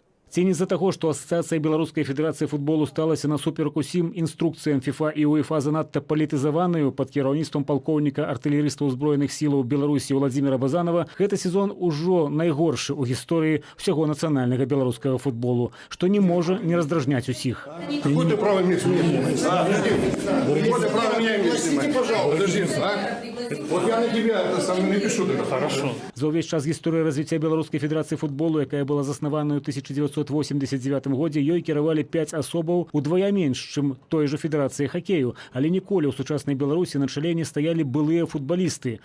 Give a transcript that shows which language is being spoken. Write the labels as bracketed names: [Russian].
[Belarusian] Ці не з-за таго, што Асацыяцыя Беларускай Федэрацыі футболу сталася насуперак усім інструкцыям ФІФА і УЕФА занадта палітызаванаю пад кіраўніцтвам палкоўніка артылерыстаў узброеных сілаў Беларусі Владзіміра Базанова, гэты сезон ужо найгоршы ў гісторыі ўсяго нацыянальнага беларускага футболу, што не можа не раздражняць усіх. [Russian] Какое ты право имеешь меня снимать? Какое право меня имеешь снимать? Пожалуйста. Вот я на тебя напишу. Хорошо. [Belarusian] За ўвесь час гісторыі развіцця Беларускай Федэрацыі футболу, якая была заснавана ў 1989 годзе, ёй кіравалі 5 асобаў, удвая менш, чым той жа Федэрацыі хакею. Але ніколі ў сучаснай Беларусі на чале не стаялі былыя футбалісты.